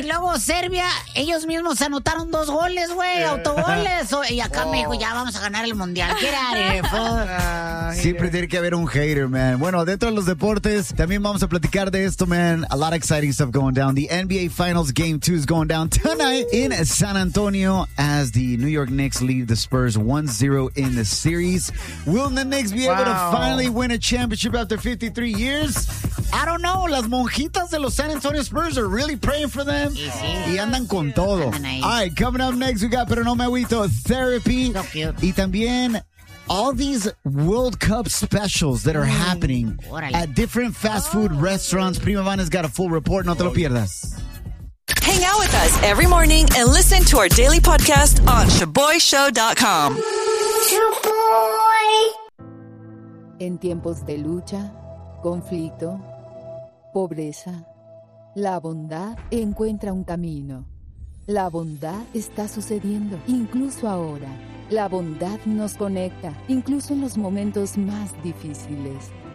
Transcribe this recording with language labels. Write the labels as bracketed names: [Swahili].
[Spanish] Y luego Serbia, ellos mismos anotaron 2 goles, güey, autogoles. Y acá me dijo, ya vamos a ganar el mundial. ¿Qué haré? Siempre tiene que haber un hater, man. Bueno, dentro de los deportes, también vamos a platicar de esto, man. [English] A lot of exciting stuff going down. The NBA Finals Game 2 is going down tonight in San Antonio as the New York Knicks lead the Spurs 1-0 in the series. Will the Knicks be able to finally win a championship after 53 years? I don't know. [Spanish] Las monjitas de los [English] San Antonio Spurs are really praying for them. [Spanish] Sí, sí. Y andan con todo. [English] All right, coming up next, we got Pero No Me Agüito, Therapy. So cute. [Spanish] Y también... [English] All these World Cup specials that are happening at different fast food restaurants. Prima Vanna's got a full report. [Spanish] No te lo pierdas. [English] Hang out with us every morning and listen to our daily podcast on ShaboyShow.com. Shaboy. [Spanish] En tiempos de lucha, conflicto, pobreza, la bondad encuentra un camino. La bondad está sucediendo, incluso ahora. La bondad nos conecta, incluso en los momentos más difíciles.